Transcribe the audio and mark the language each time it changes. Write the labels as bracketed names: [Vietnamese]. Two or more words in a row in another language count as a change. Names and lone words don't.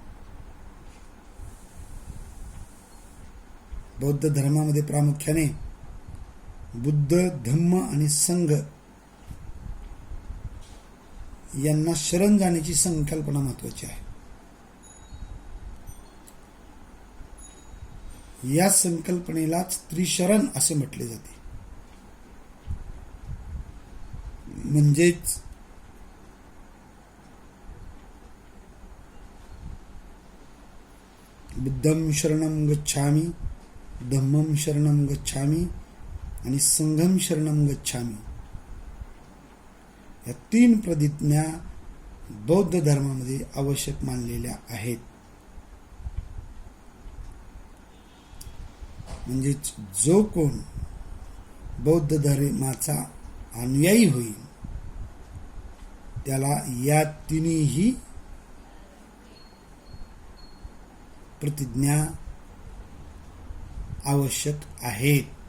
[Marathi] बौद्ध धर्मामध्ये प्रामुख्याने बुद्ध, धम्म आणि संघ यांना शरण जाण्याची संकल्पना महत्वाची आहे. या संकल्पनेलाच त्रिशरण असे म्हटले जाते. म्हणजेच [Pali] बुद्धं शरणं गच्छामि, धम्मं शरणं गच्छामि [Marathi] आणि [Pali] संघं शरणं गच्छामि. [Marathi] या 3 प्रतिज्ञा बौद्ध धर्मामध्ये आवश्यक मानलेल्या आहेत. म्हणजे जो कोण बौद्ध धर्माचा अनुयायी होईल त्याला या 3ही प्रतिज्ञा आवश्यक आहेत.